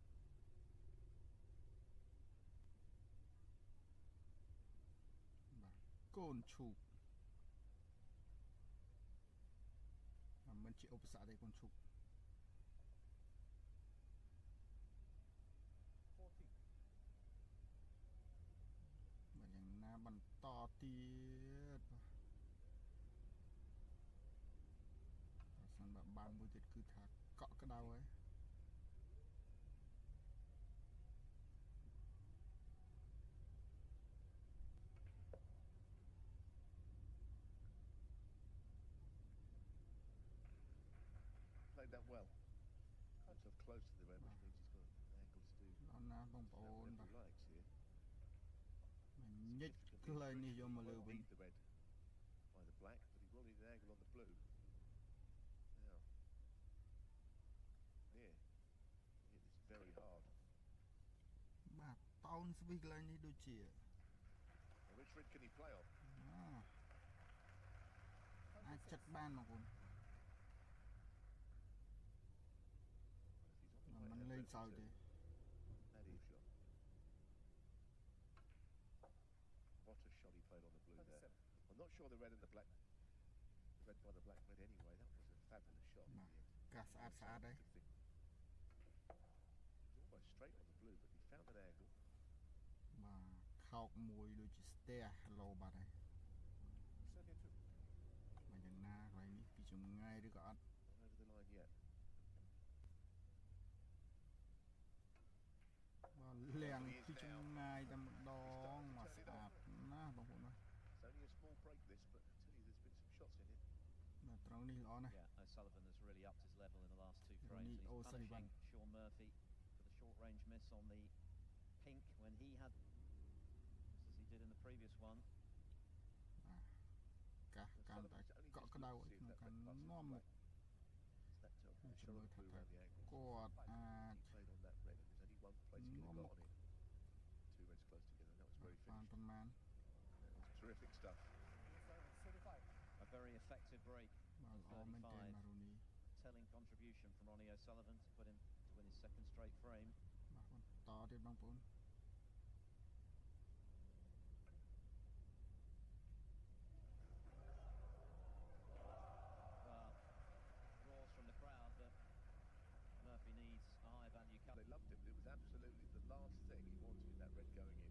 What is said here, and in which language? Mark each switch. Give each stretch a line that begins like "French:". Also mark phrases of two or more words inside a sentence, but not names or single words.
Khmer: បាទកូនឈូកមិនជាឧបសគ្គទេកូនឈូកបាទយ៉ាងណាបន្តទៀតបាទប្រសិនបើបានមួយទៀតគឺថាកក់ក្ដៅហើយ
English: Played that well. Got himself close to the red, which means he's got angles to do
Khmer: ដល់ណាបងប្អូន
English: whatever
Khmer: បាទ
English: he likes here.
Khmer: ញិចកន្លែងនេះយកមកលើវិញ
English: He won't need the red by the black, but he will need an angle on the blue. Now, here, he hit this very hard.
Khmer: បាទតោនស្វីសកន្លែងនេះដូចជា
English: Now, which red can he play on?
Khmer: អាចចិត្តបានបងប្អូន
English: Well, if he's on the
Khmer: មិន
English: right-hand
Khmer: លេង
English: red,
Khmer: សើច
English: it's
Khmer: ទេ
English: That is shot. What a shot he played on the blue there. I'm not sure the red and the black, the red by the black red anyway. That was a fabulous shot in the end.
Khmer: កាសស្អាតហើយ
English: Good thing. He was almost straight on the blue, but he found an angle.
Khmer: បាទខោកមួយដូចជាស្ទះលោបាត់ហើយមិនយ៉ាងណាកន្លែងនេះពីចម្ងាយឬក៏អត់
English: Not over the line yet.
Khmer: បាទលាងពីចម្ងាយតែម្ដងមកស្អាតណាស់បងប្អូនបាទ
English: It's only a small break this, but I tell you, there's been some shots in it.
Khmer: បាទត្រង់នេះល្អណាស់
English: Yeah, O'Sullivan has really upped his level in the last two Ronnie frames. He's O'Sullivan. punishing Sean Murphy for the short range miss on the pink when he had, just as he did in the previous one.
Khmer: កាសកាន់តែកក់ក្ដៅក្នុងការនាំមុខ
English: It's that Let's shot look of blue at around that. the angle.
Khmer: គាត់អាច
English: He played on that red, and there's only one place he could have got on it. Two reds close together, and that was very
Khmer: បាន
English: finished.
Khmer: ប៉ុន្មាន
English: That was terrific stuff. A very effective break.
Khmer: បាទល្អមែនទែនបាទរូនី
English: Telling contribution from Ronnie O'Sullivan to put him to win his second straight frame.
Khmer: បាទបន្តទៀតបងប្អូន
English: Roars from the crowd, but Murphy needs a high value cut. They loved him. It was absolutely the last thing he wanted, that red going in.